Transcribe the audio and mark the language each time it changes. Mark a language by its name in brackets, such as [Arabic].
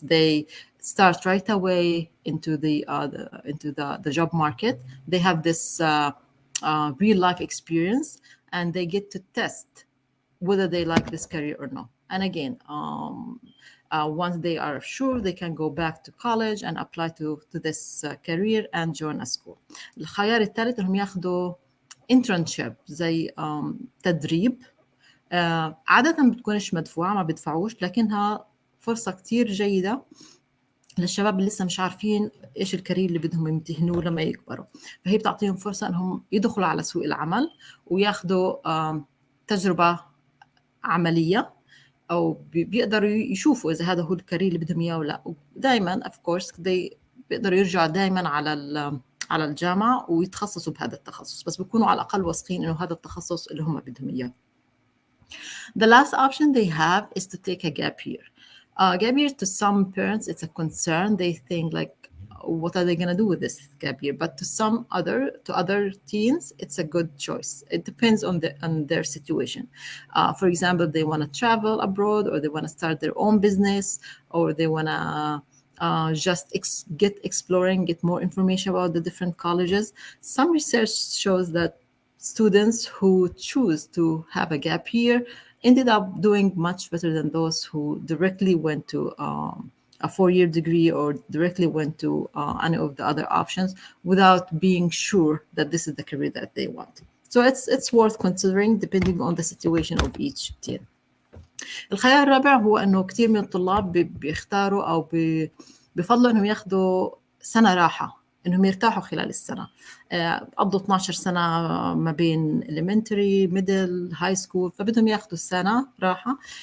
[English] They start right away into the job market. They have this real life experience, and they get to test whether they like this career or not. And again, once they are sure, they can go back to college and apply to this career and join a school. [Arabic] الخيار الثالث انهم ياخذوا internship زي تدريب. عادة بتكونش مدفوعة، ما بيدفعوش، لكنها فرصة كتير جيدة للشباب اللي لسه مش عارفين إيش الكارير اللي بدهم يمتهنوه لما يكبروا. فهي بتعطيهم فرصة أنهم يدخلوا على سوق العمل وياخدوا تجربة عملية، أو بيقدروا يشوفوا إذا هذا هو الكارير اللي بدهم إياه ولا. ودائما [English] of course [Arabic] بيقدروا يرجعوا دائما على الجامعة ويتخصصوا بهذا التخصص، بس بيكونوا على الأقل واثقين إنه هذا التخصص اللي هم بدهم إياه. [English] The last option they have is to take a gap year. Gap year, to some parents, it's a concern. They think like, what are they going to do with this gap year? But to other teens, it's a good choice. It depends on their situation. For example, they want to travel abroad, or they want to start their own business, or they want to just get more information about the different colleges. Some research shows that students who choose to have a gap year ended up doing much better than those who directly went to a 4-year degree or directly went to any of the other options without being sure that this is the career that they want. So it's worth considering depending on the situation of each teen. [Arabic] الخيار الرابع هو أنه كتير من الطلاب بيختاروا أو بيفضلوا أنهم ياخدوا سنة راحة إنهم يرتاحوا خلال السنة. قضوا 12 سنة ما بين [English] elementary middle high school، [Arabic] فبدهم ياخدوا السنة راحة.